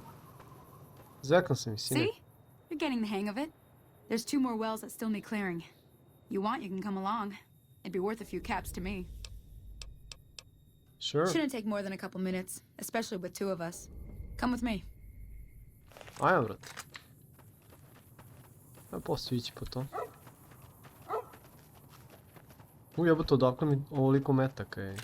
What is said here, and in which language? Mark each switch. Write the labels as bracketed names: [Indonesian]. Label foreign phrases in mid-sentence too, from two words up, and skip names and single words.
[Serbian] Zveknuo sam mi, sine. [English] See? You're getting the hang of it. There's 2 more wells that still need clearing. You want, you can come along. It'd be worth a few caps to me. Sure. Shouldn't take more than a couple minutes, especially with 2 of us. Come with me. [Serbian] Ajmo, brate. Ja poslije ići po to. Ujebote, odakle mi ovoliko metaka, je.